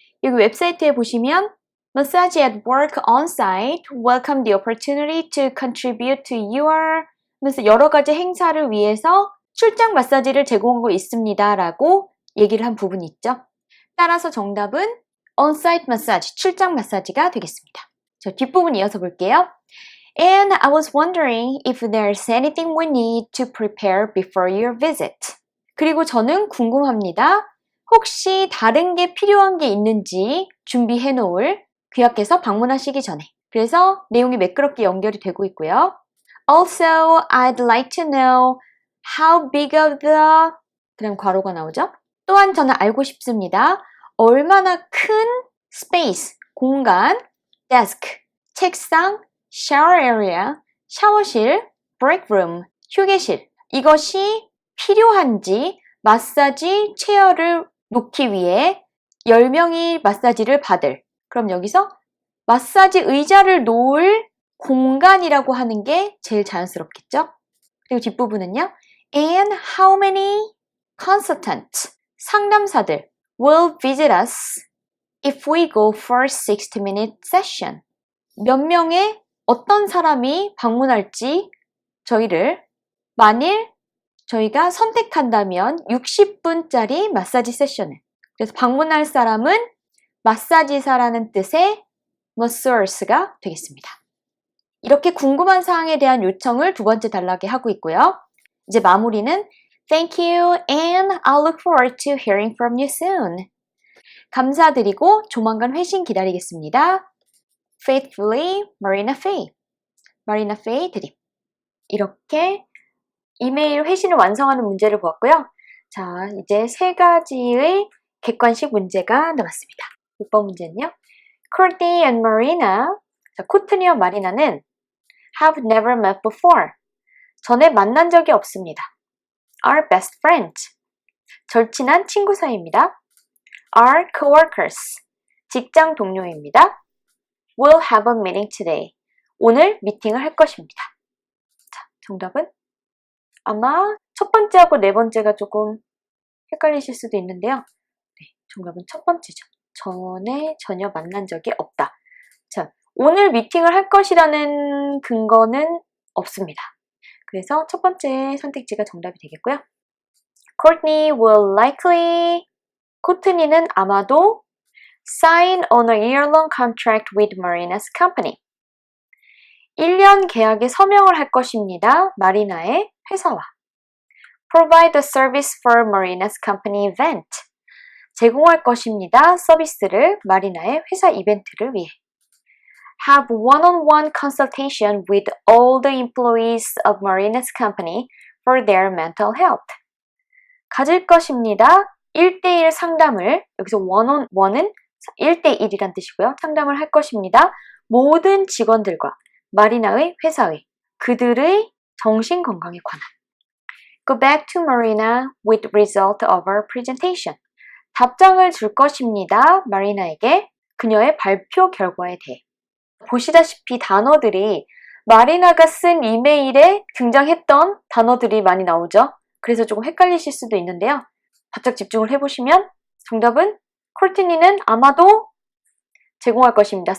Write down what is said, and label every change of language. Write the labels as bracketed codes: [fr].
[ko] 여기 웹사이트에 보시면 [en] massage at work on-site, welcome the opportunity to contribute to your [ko] 하면서 여러 가지 행사를 위해서 출장 마사지를 제공하고 있습니다 라고 얘기를 한 부분이 있죠. 따라서 정답은 on-site massage, 출장 마사지가 되겠습니다. 저 뒷부분 이어서 볼게요. [en] And I was wondering if there's anything we need to prepare before your visit. [ko] 그리고 저는 궁금합니다. 혹시 다른 게 필요한 게 있는지 준비해 놓을 귀하께서 방문하시기 전에. 그래서 내용이 매끄럽게 연결이 되고 있고요. [en] Also, I'd like to know how big of the [ko] 그럼 괄호가 나오죠. 또한 저는 알고 싶습니다. 얼마나 큰 space, 공간, desk, 책상, shower area, 샤워실, break room, 휴게실 이것이 필요한지 마사지 체어를 놓기 위해 10명이 마사지를 받을 그럼 여기서 마사지 의자를 놓을 공간이라고 하는 게 제일 자연스럽겠죠? 그리고 뒷부분은요. [en] And how many consultants, 상담사들 will visit us if we go for a 60-minute session. [ko] 몇 명의 어떤 사람이 방문할지 저희를 만일 저희가 선택한다면 60분짜리 마사지 세션을. 그래서 방문할 사람은 마사지사라는 뜻의 masseur가 되겠습니다. 이렇게 궁금한 사항에 대한 요청을 두 번째 단락에 하고 있고요. 이제 마무리는 [en] Thank you and I'll look forward to hearing from you soon. [ko] 감사드리고 조만간 회신 기다리겠습니다. [en] Faithfully, Marina Faye. [ko] Marina Faye 드림. 이렇게 이메일 회신을 완성하는 문제를 보았고요. 자, 이제 세 가지의 객관식 문제가 남았습니다. 6번 문제는요. [en] Courtney and Marina, [ko] 자, 코트니와 마리나는 [en] have never met before. [ko] 전에 만난 적이 없습니다. [en] Are best friends. [ko] 절친한 친구 사이입니다. [en] Are coworkers. [ko] 직장 동료입니다. [en] Will have a meeting today. [ko] 오늘 미팅을 할 것입니다. 자, 정답은 아마 첫 번째하고 네 번째가 조금 헷갈리실 수도 있는데요. 네, 정답은 첫 번째죠. 전혀 만난 적이 없다. 자, 오늘 미팅을 할 것이라는 근거는 없습니다. 그래서 첫 번째 선택지가 정답이 되겠고요. [en] Courtney will likely, [ko] 코트니는 아마도 [en] sign on a year-long contract with Marina's company. [ko] 1년 계약에 서명을 할 것입니다. 마리나의 회사와. [en] Provide a service for Marina's company event. [ko] 제공할 것입니다. 서비스를 마리나의 회사 이벤트를 위해. [en] Have one-on-one consultation with all the employees of Marina's company for their mental health. [ko] 가질 것입니다. 1대1 상담을, 여기서 one-on-one은 1대1이란 뜻이고요. 상담을 할 것입니다. 모든 직원들과 마리나의 회사의 그들의 정신건강에 관한. [en] Go back to Marina with result of our presentation. [ko] 답장을 줄 것입니다. 마리나에게 그녀의 발표 결과에 대해. 보시다시피 단어들이 마리나가 쓴 이메일에 등장했던 단어들이 많이 나오죠. 그래서 조금 헷갈리실 수도 있는데요. 바짝 집중을 해보시면 정답은 코트니는 아마도 제공할 것입니다.